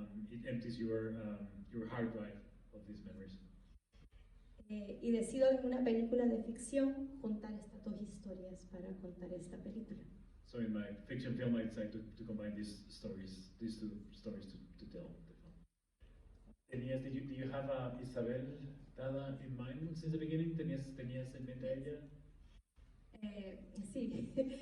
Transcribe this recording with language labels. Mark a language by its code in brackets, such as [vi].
[en] It empties your hard drive of these memories. [es] Y decido en una película de ficción juntar estas dos historias para contar esta película. [en] So in my fiction film, I decided to combine these two stories to tell the film. Did you have Isabel Dada in mind since the beginning? [es] ¿Tenías en mente a ella? Sí.